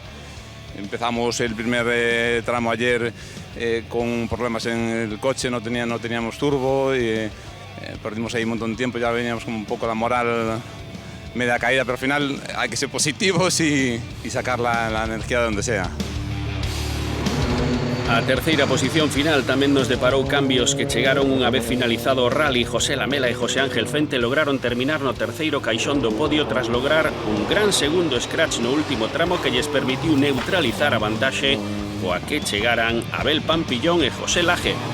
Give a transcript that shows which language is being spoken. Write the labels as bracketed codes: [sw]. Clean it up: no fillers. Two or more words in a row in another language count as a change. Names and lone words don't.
[es] Empezamos el primer tramo ayer con problemas en el coche, no teníamos turbo y perdimos ahí un montón de tiempo, ya veníamos con un poco la moral media caída, pero al final hay que ser positivos y sacar la energía de donde sea. [gl] A terceira posición final tamén nos deparou cambios que chegaron unha vez finalizado o rally. José Lamela e José Ángel Fente lograron terminar no terceiro caixón do podio tras lograr un gran segundo scratch no último tramo que lles permitiu neutralizar a vantaxe coa que chegaran Abel Pampillón e José Laje.